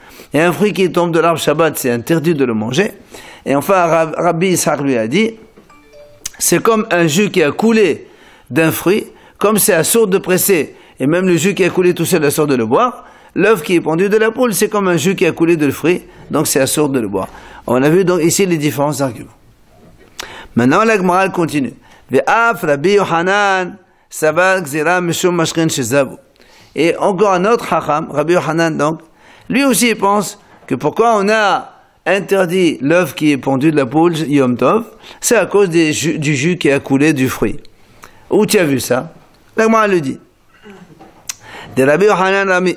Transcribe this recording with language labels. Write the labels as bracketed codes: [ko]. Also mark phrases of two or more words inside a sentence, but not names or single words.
[fr] Et un fruit qui tombe de l'arbre Shabbat, c'est interdit de le manger. Et enfin, Rabbi Ishaq lui a dit, c'est comme un jus qui a coulé d'un fruit, comme c'est assourd de presser, et même le jus qui a coulé tout seul assourd de le boire, l'œuf qui est pendu de la poule, c'est comme un jus qui a coulé de le fruit, donc c'est assourd de le boire. On a vu donc ici les différents arguments. Maintenant, la Gemara continue. [he] ואף רבי יוחנן סבר גזירה משום משקין שזבו. [fr] Et encore un autre Chacham, Rabbi Yohanan donc, lui aussi il pense que pourquoi on a interdit l'œuf qui est pendu de la poule, [he] יום טוב, [fr] c'est à cause du jus qui a coulé du fruit. Où tu as vu ça? La Gemara le dit. De Rabbi Yohanan Rami.